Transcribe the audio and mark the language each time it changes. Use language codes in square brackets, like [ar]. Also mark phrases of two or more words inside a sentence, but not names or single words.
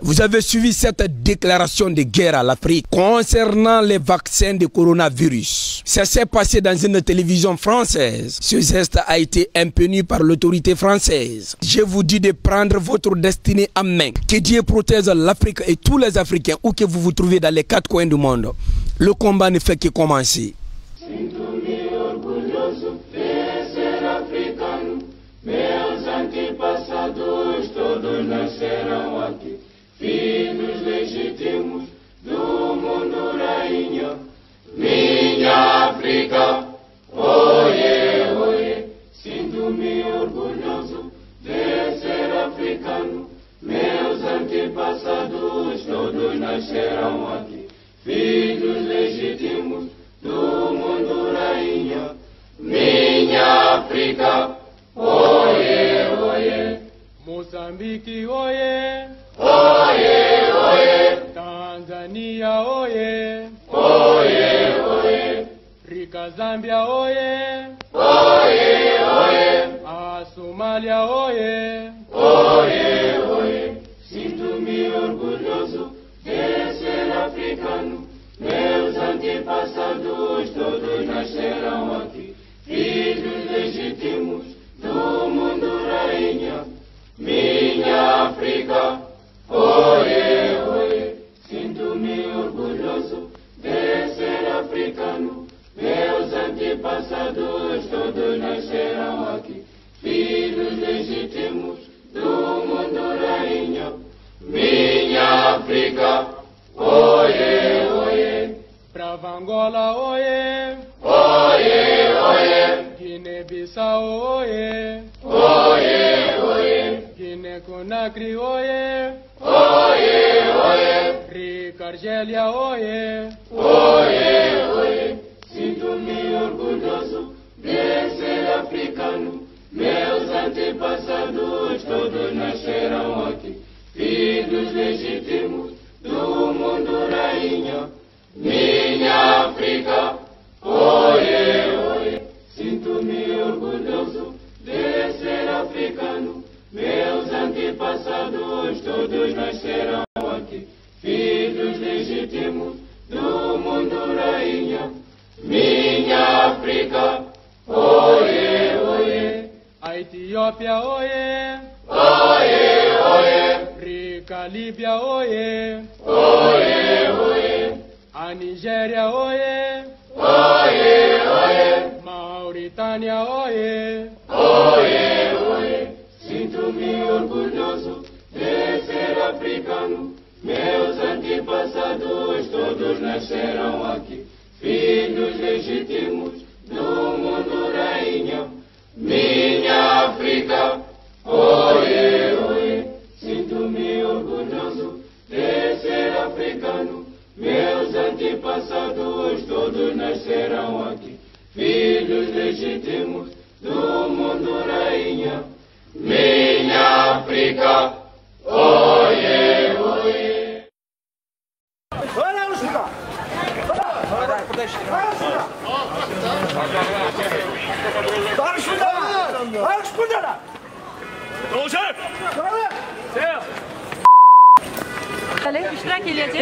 [fr] Vous avez suivi cette déclaration de guerre à l'Afrique concernant les vaccins de coronavirus. Ça s'est passé dans une télévision française. Ce geste a été impuni par l'autorité française. Je vous dis de prendre votre destinée en main. Que Dieu protège l'Afrique et tous les Africains où que vous vous trouvez dans les 4 coins du monde. Le combat ne fait que commencer. [pt] Todos nascerão aqui, filhos legítimos do mundo, rainha. Minha África, oie, oie, sinto-me orgulhoso de ser africano. Meus antepassados todos nascerão aqui, filhos legítimos do mundo, rainha. Minha Mozambiki oye! Oye, oye! Tanzania oye! Oye, oye! Rika Zambia oye! Oye, oye! Somalia oye! Oye, oye! Sinto-me orgulhoso de ser africano. Meus antepassados todos nasceram aqui, filhos legítimos do mundo rainha. Minha África, oye, oye! Sinto-me orgulhoso de ser africano. Meus antepassados todos nasceram aqui, filhos legítimos do mundo rainha. Minha África, oye, oye! Brava Angola oye! Oye, oye! Guiné-Bissau oye! Oye, oye! Guiné-Conakry oye! Oye, oye! Rica Argélia oye! Oye, oye! Sinto-me orgulhoso de ser africano. Meus antepassados todos nasceram aqui, filhos legítimos do mundo rainha. Minha África, oye, oye! Sinto-me orgulhoso de ser africano. Meus antepassados todos nasceram aqui, filhos legítimos do mundo rainha. Minha África, oye, oye! A Etiópia oye! Oye, oye! Rica Líbia oye! Oye, oye! A Nigéria oye! Oye, oye! Mauritânia oye! Oye, oye! Sinto-me orgulhoso de ser africano. Meus antepassados todos nasceram aqui, filhos legítimos do mundo rainha. Minha África, oye, oye! Sinto-me orgulhoso de ser africano. Meus antepassados todos nasceram aqui, filhos legítimos do mundo rainha. Minha África, oye, oye! [tr] İştirak edecek.